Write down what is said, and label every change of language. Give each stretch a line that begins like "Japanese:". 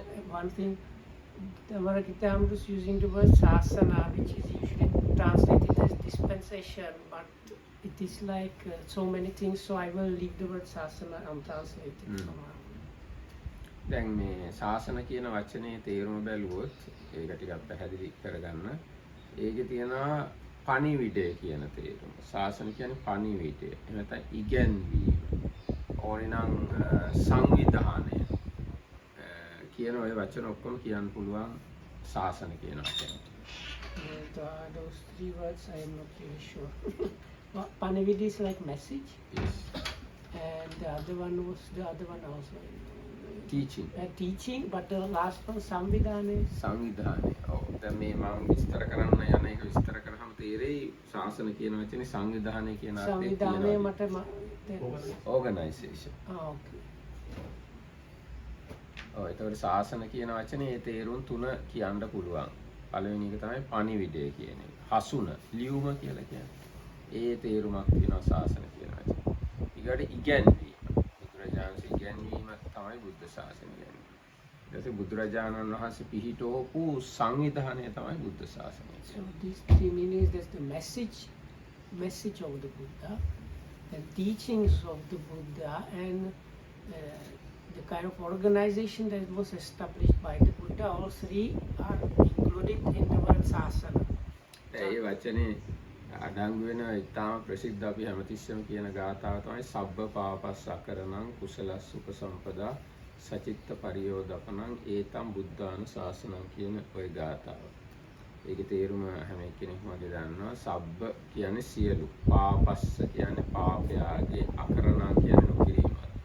English: One thing, the Varakitam was using the word sasana, which is usually translated as dispensation, but it is like so many things, so I will leave the word sasana untranslated somehow.
Sinhala: දැන් මේ ශාසන කියන වචනේ තේරුම බැලුවොත් ඒක ටිකක් පැහැදිලි කරගන්න. ඒකේ තියෙනවා පණිවිඩය කියන තේරුම. ශාසන කියන්නේ පණිවිඩය. එහෙම නැත්නම් ඉගැන්වීම. ඕනේ නම් සංවිධානය. කියන ඔය වචන ඔක්කොම කියන්න පුළුවන් ශාසන කියන වචනේ.
English: Those three words I am not really sure. Panavida is like message. Yes. And the other one also. Teaching. Teaching, but the last one Samvidhana.
Sinhala: සංවිධානය. ඔව්. දැන් මේ මම විස්තර කරන්න යන එක විස්තර කරාම තේරෙයි ශාසන කියන වචනේ සංවිධානය කියන අර්ථය Samvidhana මට
English: organization. Okay.
Sinhala: ඔව් ඒතකොට ශාසන කියන වචනේ ඒ තේරුම් තුන කියන්න පුළුවන්. පළවෙනි එක තමයි පණිවිඩය කියන එක. හසුන, ලියුම කියලා කියන්නේ. ඒ තේරුමක් තියෙනවා ශාසන කියන වචනේ. ඊගොඩ ඉගැන්වීම. බුදුරජාණන් ඉගැන්වීම තමයි බුද්ධ ශාසනය කියන්නේ. ඊට පස්සේ බුදුරජාණන් වහන්සේ පිහිටවපු සංවිධානය තමයි බුද්ධ ශාසනය.
English: So these three meanings, there's the message of the Buddha, the teachings of the Buddha, and the kind of organization that was established by the Buddha. All three are included in the word sasana.
Sinhala: ඒ වචනේ අඩංගු වෙන ඉතාම ප්‍රසිද්ධ අපි හැමතිස්සෙම කියන ගාථාව තමයි
Pali: සබ්බ පාපස් අකරණං කුසලස් උපසම්පදා සචිත්ත පරියෝදපණං ඒතම් බුද්ධාන ශාසනං
Sinhala: කියන ওই ගාථාව. ඒකේ තේරුම හැම කෙනෙක්ම වගේ දන්නවා. සබ්බ කියන්නේ සියලු, පාපස්ස කියන්නේ පාපයාගේ, අකරණං කියන්නේ නොකිරීම.